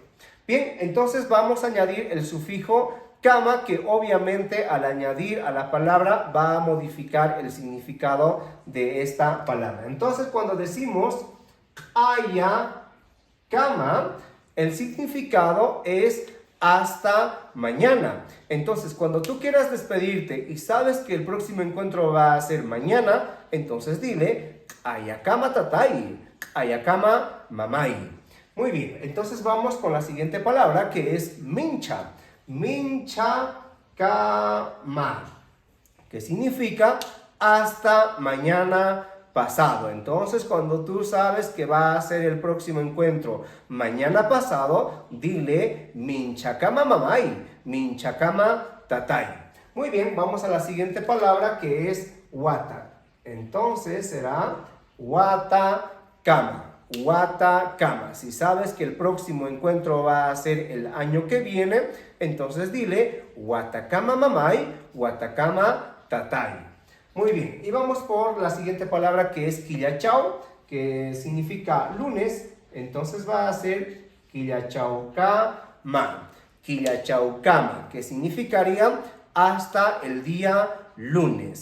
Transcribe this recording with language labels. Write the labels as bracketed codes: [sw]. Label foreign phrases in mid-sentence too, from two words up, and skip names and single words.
[es] Bien, entonces vamos a añadir el sufijo kama, que obviamente al añadir a la palabra va a modificar el significado de esta palabra. Entonces cuando decimos [qu] aya kama, [es] el significado es hasta mañana. Entonces, cuando tú quieras despedirte y sabes que el próximo encuentro va a ser mañana, entonces dile [qu] ayakama tatai, ayakama mamai. [es] Muy bien, entonces vamos con la siguiente palabra, que es mincha. [qu] Mincha kama, [es] que significa hasta mañana pasado. Entonces, cuando tú sabes que va a ser el próximo encuentro mañana pasado, dile [qu] minchakama mamai, minchakama tatai. [es] Muy bien, vamos a la siguiente palabra, que es wata. Entonces será watakama. Watakama. Si sabes que el próximo encuentro va a ser el año que viene, entonces dile [qu] watakama mamai, watakama tatai. [es] Muy bien, y vamos por la siguiente palabra, que es quillachao, que significa lunes. Entonces va a ser quillachaucama. Quillachaucama, que significaría hasta el día lunes.